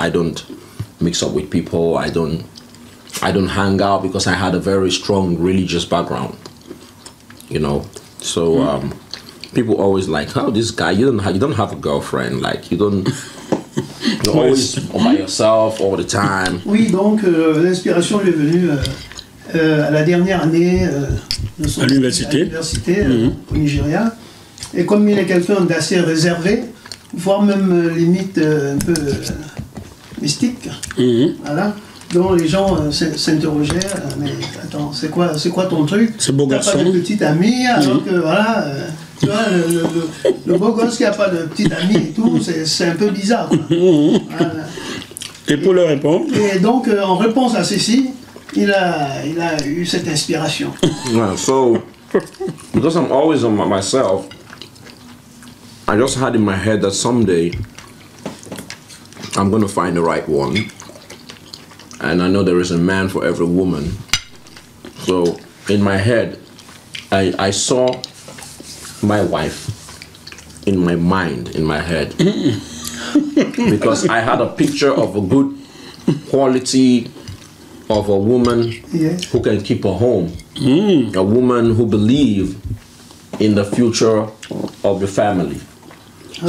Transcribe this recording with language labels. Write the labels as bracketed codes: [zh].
[en] I don't mix up with people. I don't hang out because I had a very strong religious background. You know, so people always like, "Oh, this guy, you don't have a girlfriend. Like you're always by yourself all the time." [fr] Oui, donc l'inspiration lui est venue à la dernière année de à l'université au Nigeria. Et comme il est quelqu'un d'assez réservé, voire même limite un peu mystique, voilà, dont les gens s'interrogeaient, mais attends, c'est quoi ton truc? Ce beau T'as garçon. pas de petite amie, alors que voilà, tu vois, le beau gosse qui n'a pas de petite amie et tout, c'est un peu bizarre, quoi. Voilà. Et pour leur répondre? Et donc, en réponse à ceci, il a eu cette inspiration. [en] Yeah, so because I'm always on myself, I just had in my head that someday I'm gonna find the right one, and I know there is a man for every woman. So in my head, I saw my wife in my mind, in my head, because I had a picture of a good quality of a woman who can keep a home, a woman who believes in the future of the family. Okay.